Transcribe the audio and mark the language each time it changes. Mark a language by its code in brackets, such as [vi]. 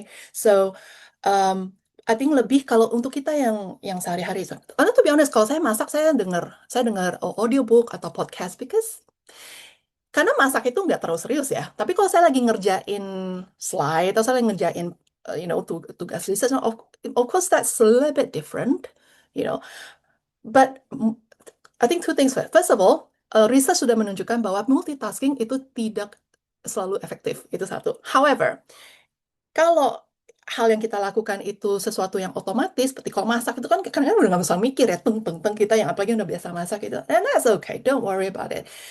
[en] So I think [id] lebih kalau untuk kita yang sehari-hari, karena [en] to be honest [id] kalau saya masak saya dengar audiobook atau podcast karena masak itu nggak terlalu serius ya. Tapi kalau saya lagi ngerjain slide atau saya lagi ngerjain tugas research. [en] Of course, that's a little bit different, but I think two things. [id] First of all, research sudah menunjukkan bahwa multitasking itu tidak selalu efektif. Itu satu. [en] However, [id] kalau hal yang kita lakukan itu sesuatu yang otomatis, seperti kalau masak itu kan kadang-kadang udah nggak usah mikir ya, kita yang apalagi udah biasa masak itu, [en] and that's okay, don't worry about it.